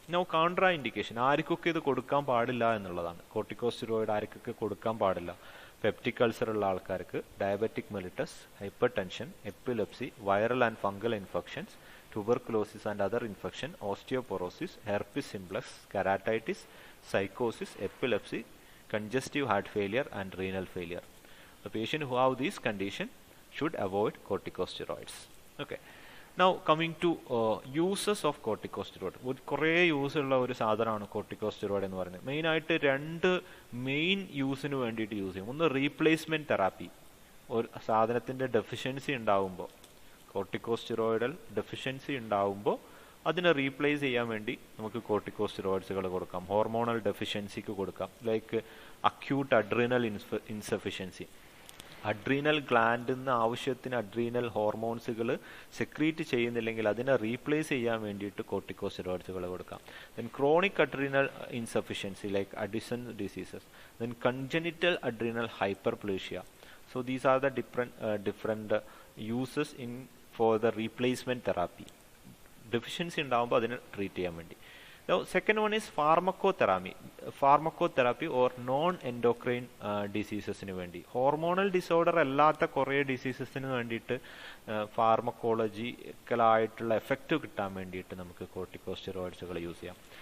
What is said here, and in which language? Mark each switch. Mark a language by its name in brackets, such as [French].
[English] Now contraindication, [Malayalam] ആർക്കൊക്കെ ഇത് കൊടുക്കാൻ പാടില്ല എന്നുള്ളതാണ്. കോർട്ടിക്കോസ്റ്റെറോയിഡ് ആർക്കൊക്കെ കൊടുക്കാൻ പാടില്ല? [English] peptic ulcer [Malayalam] ഉള്ള ആൾക്കാർക്ക്, [English] Diabetic mellitus, hypertension, epilepsy, viral and fungal infections, tuberculosis and other infection, osteoporosis, herpes simplex, keratitis, psychosis, epilepsy, congestive heart failure and renal failure. The patient who have these condition should avoid corticosteroids. Okay. Now coming to uses of corticosteroid. [Malayalam] കുറേ use ഉള്ള ഒരു സാധനമാണ് corticosteroid എന്ന് പറയുന്നത്. മെയിനായിട്ട് രണ്ട് main യൂസിന് വേണ്ടിയിട്ട് യൂസ് ചെയ്യും. ഒന്ന് റീപ്ലേസ്മെൻറ്റ് തെറാപ്പി, ഒരു സാധനത്തിൻ്റെ ഡെഫിഷ്യൻസി ഉണ്ടാവുമ്പോൾ, കോർട്ടിക്കോസ്റ്റെറോയിഡൽ ഡെഫിഷ്യൻസി ഉണ്ടാവുമ്പോൾ അതിനെ റീപ്ലേസ് ചെയ്യാൻ വേണ്ടി നമുക്ക് കോർട്ടിക്കോസ്റ്റെറോയിഡ്സുകൾ കൊടുക്കാം. ഹോർമോണൽ ഡെഫിഷ്യൻസിക്ക് കൊടുക്കാം. [English] like acute adrenal insufficiency, [Malayalam] adrenal ഗ്ലാൻഡിൽ നിന്ന് ആവശ്യത്തിന് അഡ്രീനൽ ഹോർമോൺസുകൾ സെക്രീറ്റ് ചെയ്യുന്നില്ലെങ്കിൽ അതിനെ റീപ്ലേസ് ചെയ്യാൻ വേണ്ടിയിട്ട് കോർട്ടിക്കോസ്റ്റെറോയിഡ്സുകൾ കൊടുക്കാം. [English] Then chronic adrenal insufficiency like Addison diseases, then congenital adrenal hyperplasia. So these are the different uses for the replacement therapy. Deficiency [Malayalam] ഉണ്ടാകുമ്പോൾ അതിനെ ട്രീറ്റ് ചെയ്യാൻ വേണ്ടി. [English] Now second one is pharmacotherapy or non-endocrine diseasesന് വേണ്ടി. [Malayalam] Hormonal disorder അല്ലാത്ത കുറേ ഡിസീസസിന് വേണ്ടിയിട്ട് ഫാർമക്കോളജിക്കലായിട്ടുള്ള effect കിട്ടാൻ വേണ്ടിയിട്ട് നമുക്ക് കോർട്ടിക്കോസ്റ്റെറോയിഡ്സുകൾ യൂസ് ചെയ്യാം.